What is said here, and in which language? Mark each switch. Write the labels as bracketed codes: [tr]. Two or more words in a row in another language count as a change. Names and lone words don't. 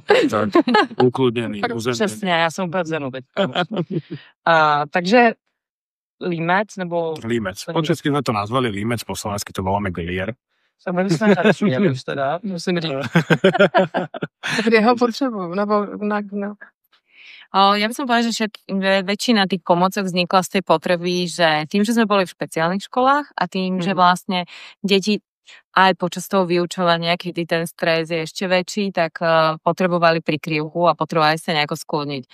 [cs] Ukludněný, uzemněný. Přesně, já jsem úplně vzenu teď. Takže límec, nebo... Límec. Po česky jsme to nazvali límec, po slovensky to voláme glier. Samozřejmě jsme nerozuměli už teda, musím říct. Kdy ho potřebuju, nebo no. [sk] Ja by som povedala, že väčšina tých pomôcok vznikla z tej potreby, že tým, že sme boli v špeciálnych školách a tým, že vlastne deti aj počas toho vyučovania, kedy ten stres je ešte väčší, tak potrebovali prikrývku a potrebovali sa nejako skloniť.